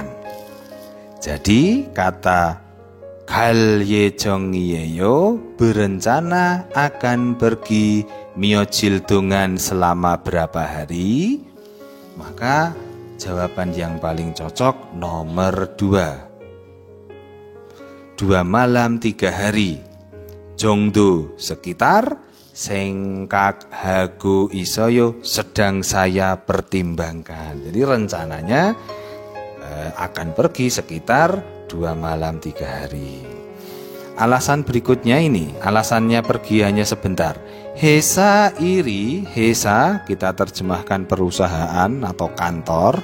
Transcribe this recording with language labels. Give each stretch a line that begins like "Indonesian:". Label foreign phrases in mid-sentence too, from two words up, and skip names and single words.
Indonesian: Jadi kata
Korean: 갈 예정이에요
Indonesian: berencana akan pergi
Korean: 며칠 동안
Indonesian: selama berapa hari. Maka jawaban yang paling cocok nomor 2. 2 malam 3 hari. 정도 sekitar,
Korean: 생각하고 있어요
Indonesian: sedang saya pertimbangkan. Jadi rencananya akan pergi sekitar 2 malam 3 hari. Alasan berikutnya ini, alasannya pergi hanya sebentar. Hesa iri, hesa kita terjemahkan perusahaan atau kantor.